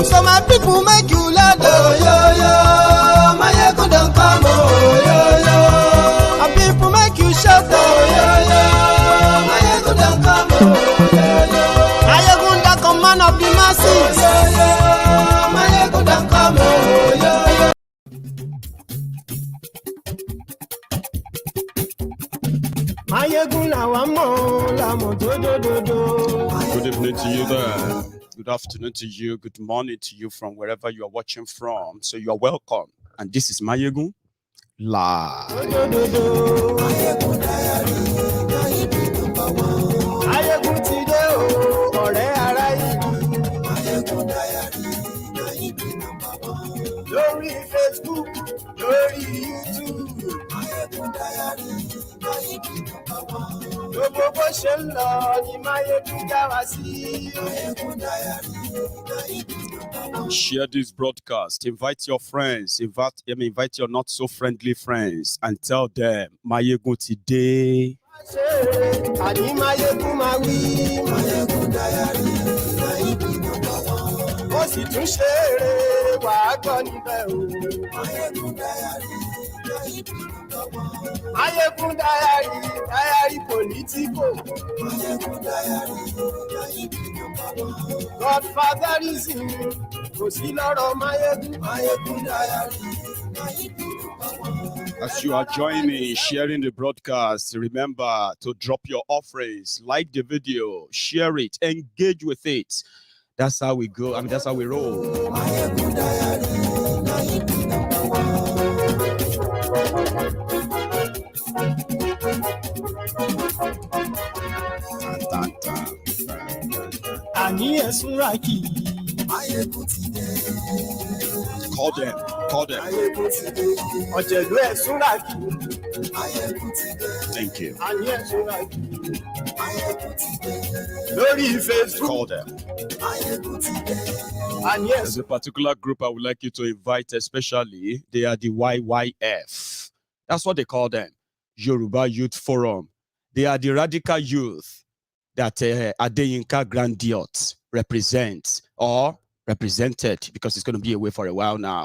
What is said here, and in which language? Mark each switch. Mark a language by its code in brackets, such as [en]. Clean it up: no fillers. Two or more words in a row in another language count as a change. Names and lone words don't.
[en] So my people make you loud, oh, yo yo. Maiyegun don't come, oh, yo yo. My people make you shout, oh, yo yo. Maiyegun don't come, oh, yo yo. Maiyegun don't come, man of the masses, oh, yo yo. Maiyegun don't come, oh, yo yo. Maiyegun la mo la mo do. Good evening to you there. Good afternoon to you. Good morning to you from wherever you are watching from. So you are welcome. And this is Maiyegun Live. Maiyegun diary, Maiyegun today, [yo] oh, ọ̀rẹ́ ará ìlú. Maiyegun diary, lórí Facebook, lórí YouTube. Maiyegun diary, gbogbo bó ṣe ń lọ ni Maiyegun já wa sí. [en] Maiyegun diary. Share this broadcast. Invite your friends. Invite your not so friendly friends and tell them Maiyegun today. [yo] Àní Maiyegun máa wí. Maiyegun diary, ó sì tún ṣe eré wàá gbọ́ níbẹ̀ o. [en] Maiyegun diary, Maiyegun diary Politico. [yo] Maiyegun diary, Godfatherism kò sí lọ́rọ̀ Maiyegun. [en] Maiyegun diary. As you are joining, sharing the broadcast, remember to drop your offerings, like the video, share it, engage with it. That's how we go. I mean, that's how we roll. [yo] Maiyegun Àní ẹ̀sùn Raki. Maiyegun ti dé. [en] Call them. [yo] Maiyegun ti dé. Ọ̀jẹ̀lú ẹ̀sùn Raki. Maiyegun ti dé. [en] Thank you. [yo] Àní ẹ̀sùn Raki. Maiyegun ti dé. Lórí Facebook. [en] Call them. [yo] Maiyegun ti dé. Àní [en] There's [yo] ẹ̀sùn. [en] a particular group I would like you to invite, especially. They are the YYF. That's what they call them. Yoruba Youth Forum. They are the radical youth that Adeyinka Grandiot represents, or represented, because it's going to be away for a while now.